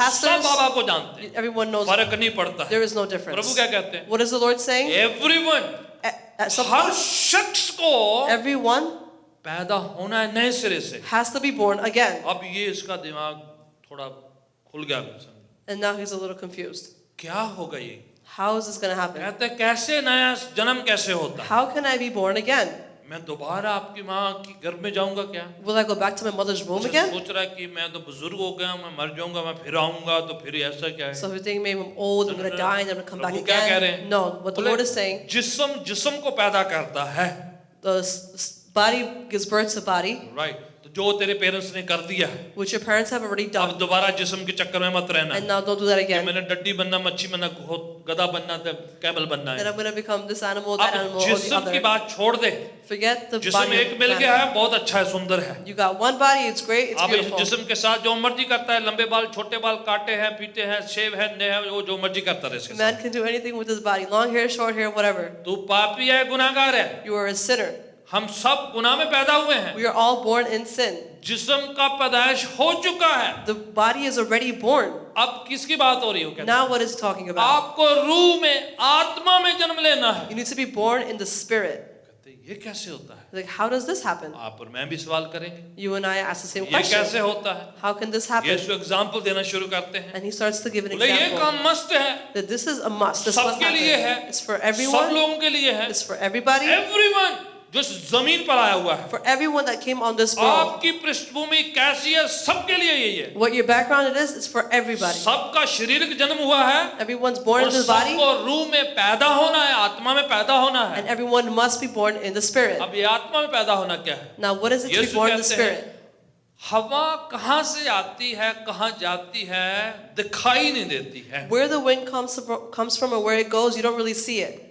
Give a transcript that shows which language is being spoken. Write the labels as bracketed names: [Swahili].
[English] pastors. [Hindi] बाबा को जानते हैं, [English] Everyone knows. [Hindi] फर्क नहीं पड़ता है। [English] There is no [Hindi] Prabhu [English] difference. [Hindi] क्या कहते हैं, [English] What is the Lord saying? Everyone, At some [Hindi] हर [English] point, [Hindi] शख्स को [English] everyone [Hindi] पैदा होना है नए सिरे से। [English] has to be born again. [Hindi] अब ये इसका दिमाग थोड़ा खुल गया, [English] And now he's a little confused. [Hindi] क्या होगा ये, [English] How is this going to happen? [Hindi] कहते हैं कैसे नया जन्म कैसे होता है, [English] How can I be born again? [Hindi] मैं दोबारा आपकी माँ की गर्भ में जाऊंगा क्या, [English] Will I go back to my mother's womb [Hindi] अच्छा, [English] again? [Hindi] सोच रहा है कि मैं तो बुजुर्ग हो गया, मैं मर जाऊंगा, मैं फिर आऊंगा, तो फिर ऐसा क्या है। [English] So if you think maybe I'm old, I'm going to die, and I'm going to come back [Hindi] प्रभु क्या कह रहे [English] again. [Hindi] हैं? [English] No, what the [Hindi] बोले, [English] Lord is saying, [Hindi] जिस्म को पैदा करता है, [English] the body gives birth to body, [Hindi] right, तो जो तेरे पेरेंट्स ने कर दिया, [English] which your parents have already [Hindi] अब [English] done. [Hindi] दोबारा जिस्म के चक्कर में मत रहना। [English] And now don't do that again. [Hindi] मैंने डड्डी बनना, मच्छी बनना, गधा बनना, कैमल बनना [English] Then [Hindi] है। [English] I'm going to become this animal, that [Hindi] अब [English] animal, or the [Hindi] जिस्म की [English] other. [Hindi] बात छोड़ दे, [English] Forget the [Hindi] जिस्म [English] body. [Hindi] एक [English] of [Hindi] मिल [English] man. [Hindi] गया है, बहुत अच्छा है, सुंदर है। [English] You got one body, it's great, it's [Hindi] आप इस [English] beautiful. [Hindi] जिस्म के साथ जो मर्जी करता है, लंबे बाल, छोटे बाल, काटे हैं, पीटे हैं, शेव है, नए है, वो जो मर्जी करता रहे इसके [English] Man [Hindi] साथ। [English] can do anything with his body, long hair, short hair, whatever. [Hindi] तू पापी है, गुनाहगार है, [English] You are a sinner. [Hindi] हम सब गुनाह में पैदा हुए हैं। [English] We are all born in sin. [Hindi] जिस्म का पैदाइश हो चुका है, [English] The body is already born. [Hindi] अब किसकी बात हो रही हो, कहते [English] Now what is he talking [Hindi] हैं, [English] about? [Hindi] आपको रूह में, आत्मा में जन्म लेना है। [English] You need to be born in the spirit. [Hindi] कहते हैं, ये कैसे होता है, [English] Like, how does this happen? [Hindi] आप और मैं भी सवाल करेंगे, [English] You and I ask the same [Hindi] ये [English] question. [Hindi] कैसे होता है। [English] How can this happen? [Hindi] Yeshu example देना शुरू करते हैं, [English] And he starts to give an [Hindi] बोले ये [English] example. [Hindi] काम मस्त है, [English] That this is a must. This must [Hindi] सबके लिए है, [English] happen. It's for [Hindi] सब [English] everyone. [Hindi] लोगों के लिए है, [English] It's for everybody. [Hindi] एवरीवन जो इस जमीन पर आया हुआ है। [English] For everyone that came on this world. [Hindi] आपकी पृष्ठभूमि कैसी है, सबके लिए यही है। [English] What your background it is, it's for everybody. [Hindi] सबका शारीरिक जन्म हुआ है, [English] Everyone's born [Hindi] और [English] in the body. [Hindi] सबको रूह में पैदा होना है, आत्मा में पैदा होना है। [English] And everyone must be born in the spirit. [Hindi] अब ये आत्मा में पैदा होना क्या है, [English] Now what is it to be [Hindi] Yeshu [English] born in the [Hindi] कहते हैं, [English] spirit? [Hindi] हवा कहाँ से आती है, कहाँ जाती है, दिखाई नहीं देती है, [English] Where the wind comes from and where it goes, you don't really see it.